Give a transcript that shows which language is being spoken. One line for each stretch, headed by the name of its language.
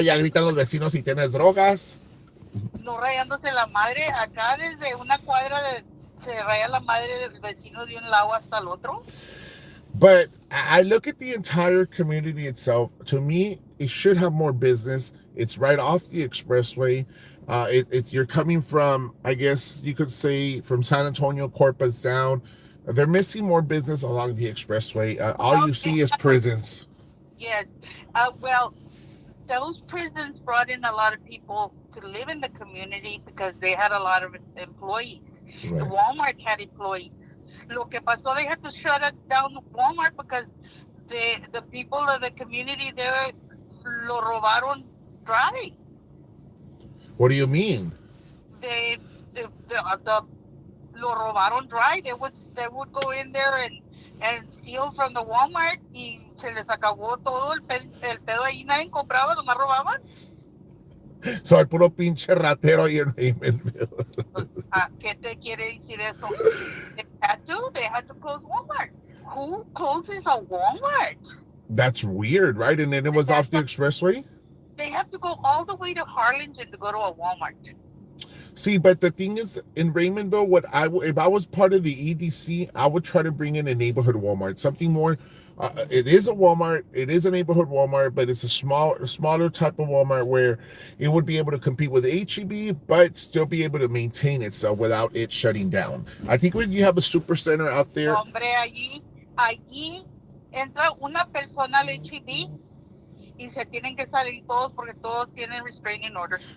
Spanish: ya gritan los vecinos si tienes drogas. no rayándose la madre. Acá desde una cuadra se raya la madre del vecino de un lado hasta el otro.
English: But I look at the entire community itself. To me, it should have more business. It's right off the expressway. You're coming from, I guess you could say, from San Antonio, Corpus down. They're missing more business along the expressway. All Well, you see is prisons. yes. Well, those prisons brought in a lot of people to live in the community because they had a lot of employees. Right. Walmart had employees.
Spanish: Lo que pasó,
English: they had to shut down Walmart because the people of the community there
Spanish: lo robaron
English: dry. What do you mean? They the
Spanish: lo robaron
English: dry. They would go in there and steal from the Walmart
Spanish: y se les acabó todo el pedo ahí. Nadie compraba, nomás robaban. So el puro pinche ratero ahí en Raymondville. ¿Qué te quiere decir eso?
English: They had to close Walmart. Who closes a Walmart? That's weird, right? And then it was off the expressway? They have to go all the way to Harlingen to go to a Walmart. See, but the thing is, in Raymondville, if I was part of the EDC, I would try to bring in a neighborhood Walmart, something more. It is a Walmart, it is a neighborhood Walmart, but it's a smaller type of Walmart where it would be able to compete with HEB, but still be able to maintain itself without it shutting down. I think when you have a super center out there,
Spanish: Hombre, allí entra una persona al HEB y se tienen que salir todos porque todos tienen restraining orders.